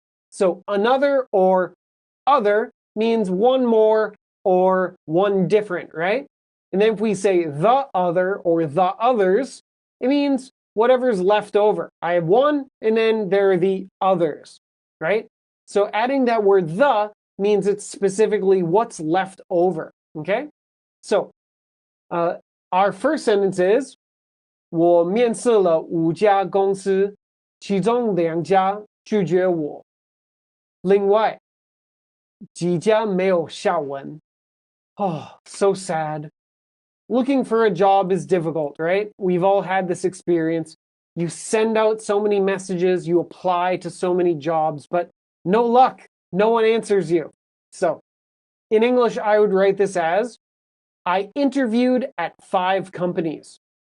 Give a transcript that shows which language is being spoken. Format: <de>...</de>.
<en>So another or other means one more or one different, right? And then if we say the other or the others, it means whatever's left over. I have one and then there are the others, right? So adding that word the means it's specifically what's left over, okay? So our first sentence is</en> <zh>我面试了5家公司，其中2家拒绝我，另外几家没有下文。</zh> <en>Oh, so sad. Looking for a job is difficult, right? We've all had this experience. You send out so many messages, you apply to so many jobs, but no luck. No one answers you. So, in English, I would write this as I interviewed at 5 companies.</en>